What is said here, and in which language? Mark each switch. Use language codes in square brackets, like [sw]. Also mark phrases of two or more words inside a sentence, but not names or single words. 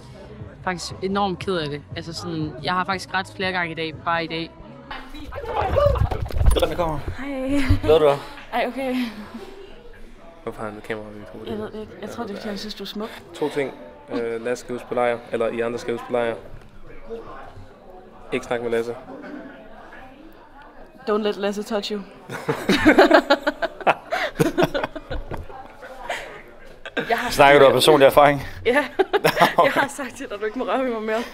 [da] Faktisk enormt ked af det. Altså sådan, jeg har faktisk ret flere gange i dag, bare i dag. Glæder til banden kommer. Hej. Glæder du dig? Ej, okay. Hvorfor har han kamera? Jeg ved det ikke. Jeg tror, det er fordi, han synes, du er smuk. 2 ting. Lasse skal ud på lejr, eller I andre skal ud på lejr. Ikke snak med Lasse. [en] Don't let Lasse touch you. [da] Snakker du af personlig erfaring? Ja. Jeg har sagt til dig, at du ikke må røre ved mig mere.